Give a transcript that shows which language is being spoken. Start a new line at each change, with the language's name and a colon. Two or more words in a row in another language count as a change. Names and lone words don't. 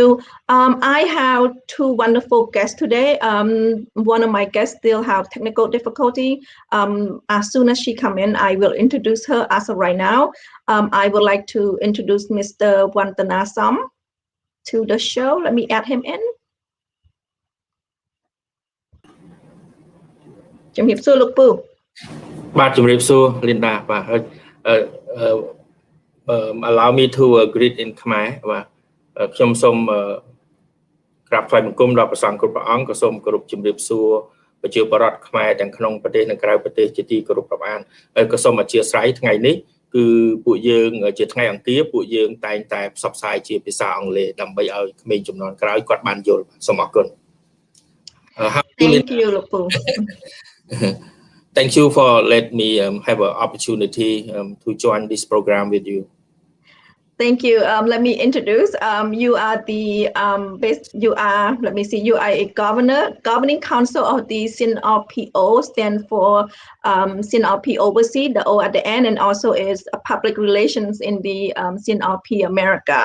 English: I have two wonderful guests today. One of my guests still have technical difficulty. As soon as she come in, I will introduce her as of right now. I would like to introduce Mr. Vathana to the show. Let me add him in.
Khmer: ជំរាបសួរលោកពូ បាទជំរាបសួរ Linda បាទ
English: allow me to greet in Khmer
Khmer: បាទ ខ្ញុំសូមក្រាបថ្វាយបង្គំដល់ព្រះសង្ឃគ្រប់ព្រះអង្គក៏សូមគោរពជំរាប សួរប្រជាពលរដ្ឋខ្មែរទាំងក្នុងប្រទេសនិងក្រៅប្រទេសជាទីគោរពរាប់អានហើយក៏សូមអធិស្ឋានថ្ងៃនេះគឺពួកយើងជាថ្ងៃអង្គារពួកយើងតែងតែផ្សព្វផ្សាយជាភាសាអង់គ្លេសដើម្បីឲ្យក្មេងជំនាន់ក្រោយគាត់បានយល់សូមអរគុណ
English: Thank you
Khmer: លោកពូ
English: Thank you for let me have an opportunity to join this program with you. Thank you. Let me introduce. You are a governing council of the CNRP-O, stand for CNRP overseas, the O at the end, and also is a public relations in the CNRP America.